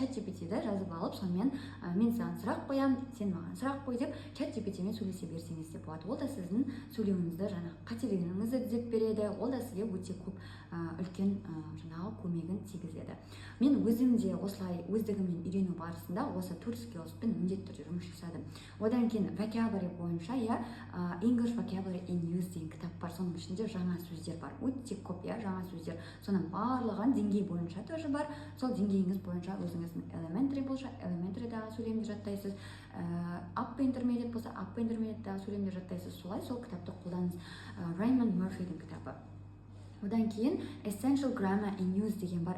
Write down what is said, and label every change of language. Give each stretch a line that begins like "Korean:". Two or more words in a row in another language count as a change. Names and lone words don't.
Kazakh: ChatGPT-де жазып алып, сонымен мен саған сұрақ қоямын, сен маған сұрақ қой деп ChatGPT-мен сөйлесе берсеңіз де болады. Ол да сіздің сөйлеуіңізді, қателігіңізді түзеп береді, ол да сізге өте көп үлкен жаңағы көмегін тигізеді. Мен өзім де осылай өздігіммен үйрену барысында осы 4 skillспен міндетті түрде жұмыс жасадым. Одан кейін vocabulary бойынша, иә, English vocabulary in use деген кітап бар. Соның ішінде жаңа сөздер бар. Өте көп, иә, жаңа сөздер. Соның барлығын деңгей бойынша тоже бар. Сол деңгейіңіз бойынша өзіңіздің elementary болса, elementaryдағы сөйлемді жаттайсыз.
English: Upper intermediate
Kazakh: болса, upper intermediateдағы сөйлемді жаттайсыз. Солай сол кітапты қолданыңыз. Raymond Murphyдің кітабы. Одан кейін Essential Grammar in Use деген бар.